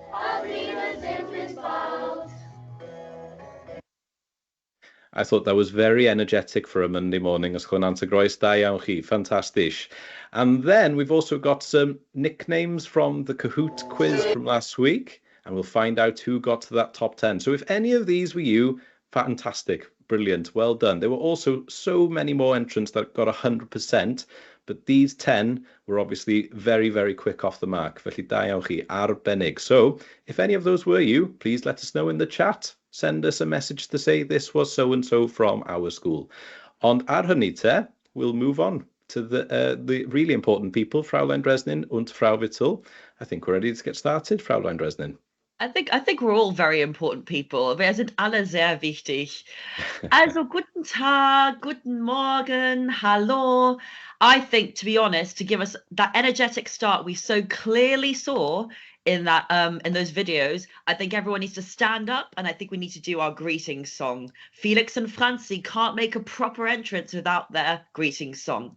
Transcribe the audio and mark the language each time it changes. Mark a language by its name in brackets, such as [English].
[German] Auf Wiedersehen, bis bald. [English] I thought that was very energetic for a Monday morning. Ysgol Nant y Groes, [Welsh] da iawn chi. [English] Fantastic. And then we've also got some nicknames from the Kahoot quiz from last week, and we'll find out who got to that top 10. So if any of these were you, fantastic, brilliant, well done. There were also so many more entrants that got 100%, but these 10 were obviously very, very quick off the mark. [Welsh] Felly da iawn chi, arbennig. [English] So if any of those were you, please let us know in the chat. Send us a message to say this was so-and-so from our school. [Welsh] Ond ar hynny te, [English] we'll move on to the really important people, Fräulein Dreznin und Frau Whittle. I think we're ready to get started, Fräulein Dreznin. I think we're all very important people. [German] Wir sind alle sehr wichtig. Also, guten Tag, guten Morgen, hallo. [English] I think, to be honest, to give us that energetic start we so clearly saw in that in those videos, I think everyone needs to stand up and I think we need to do our greetings song. Felix and Franzi can't make a proper entrance without their greetings song.